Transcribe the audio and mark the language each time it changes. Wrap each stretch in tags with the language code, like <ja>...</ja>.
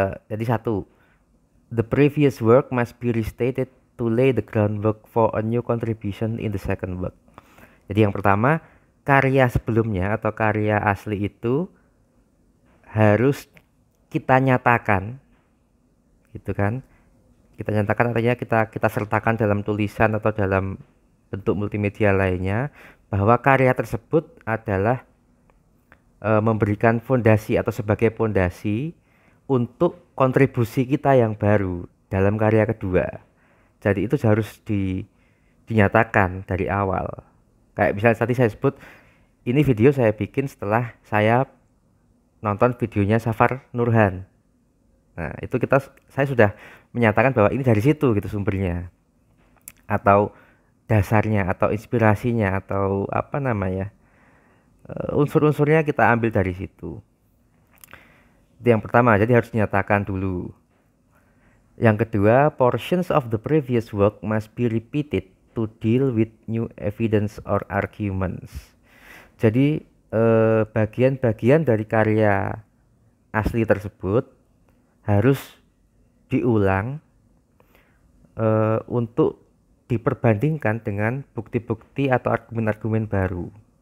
<id>Jadi satu,</id> <en>the previous work must be restated to lay the groundwork for a new contribution in the second work.</en> <id>Jadi yang pertama, karya sebelumnya atau karya asli itu harus kita nyatakan, gitu kan? Kita nyatakan artinya kita sertakan dalam tulisan atau dalam bentuk multimedia lainnya bahwa karya tersebut adalah memberikan fondasi atau sebagai fondasi untuk kontribusi kita yang baru dalam karya kedua. Jadi itu harus dinyatakan dari awal. Kayak misalnya tadi saya sebut, ini video saya bikin setelah saya nonton videonya Safar Nurhan. Nah, itu saya sudah menyatakan bahwa ini dari situ gitu sumbernya. Atau dasarnya atau inspirasinya atau apa namanya? Unsur-unsurnya kita ambil dari situ. Itu yang pertama, jadi harus dinyatakan dulu. Yang kedua,</id> <en>portions of the previous work must be repeated to deal with new evidence or arguments.</en> <id>Jadi bagian-bagian dari karya asli tersebut harus diulang untuk diperbandingkan dengan bukti-bukti atau argumen-argumen baru.</id>